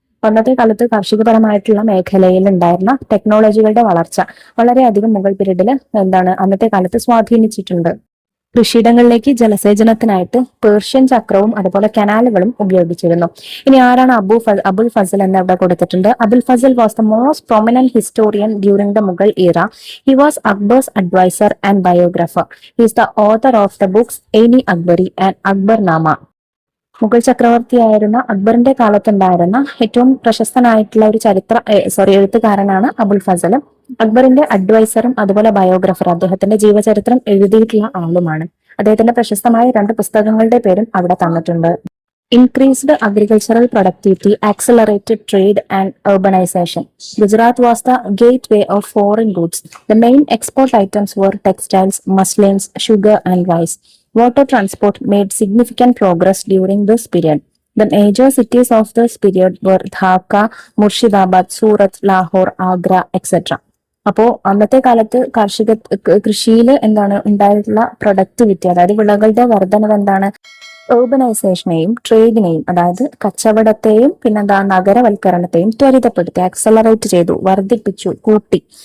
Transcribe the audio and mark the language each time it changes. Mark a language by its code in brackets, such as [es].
[ml] അന്നത്തെ കാലത്ത് കാർഷികപരമായിട്ടുള്ള മേഖലയിൽ ഉണ്ടായിരുന്ന ടെക്നോളജികളുടെ വളർച്ച വളരെയധികം മുഗൾ പീരീഡിൽ അന്നത്തെ കാലത്ത് സ്വാധീനിച്ചിട്ടുണ്ട്. കൃഷിയിടങ്ങളിലേക്ക് ജലസേചനത്തിനായിട്ട് പേർഷ്യൻ ചക്രവും അതുപോലെ കനാലുകളും ഉപയോഗിച്ചിരുന്നു. ഇനി ആരാണ് അബുൽ ഫസൽ എന്ന് അവിടെ കൊടുത്തിട്ടുണ്ട്? [en] Abul Fazal was the most prominent historian during the Mughal era. He was Akbar's adviser and biographer. He is the author of the books Ain-i Akbari and Akbarnama. [ml] Mughal ചക്രവർത്തിയായിരുന്ന അക്ബറിന്റെ കാലത്തുണ്ടായിരുന്ന ഏറ്റവും പ്രശസ്തനായിട്ടുള്ള ഒരു എഴുത്തുകാരനാണ് അബുൽ ഫസൽ. അക്ബറിന്റെ അഡ്വൈസറും അതുപോലെ ബയോഗ്രാഫർ, അദ്ദേഹത്തിന്റെ ജീവചരിത്രം എഴുതിയിട്ടുള്ള ആളുമാണ്. അദ്ദേഹത്തിന്റെ പ്രശസ്തമായ 2 പുസ്തകങ്ങളുടെ പേരും അവിടെ തന്നിട്ടുണ്ട്. [en] Increased agricultural productivity, accelerated trade and urbanization. Gujarat was the gateway of foreign goods. The main export items were textiles, muslins, sugar, and rice. Water transport made significant progress during this period. The major cities of this period were Dhaka, Murshidabad, Surat, Lahore, Agra, etc. [ml] അപ്പോൾ അന്നത്തെ കാലത്ത് കൃഷിയിൽ എന്താണ് ഉണ്ടായിട്ടുള്ള productivity, അതായത് വിളകളുടെ വർധനവ് എന്താണ്, urbanization-നെയും ട്രേഡിനെയും, അതായത് കച്ചവടത്തെയും പിന്നെന്താ നഗരവൽക്കരണത്തെയും ത്വരിതപ്പെടുത്തി, ആക്സലറേറ്റ് ചെയ്തു, വർദ്ധിപ്പിച്ചു, കൂട്ടി.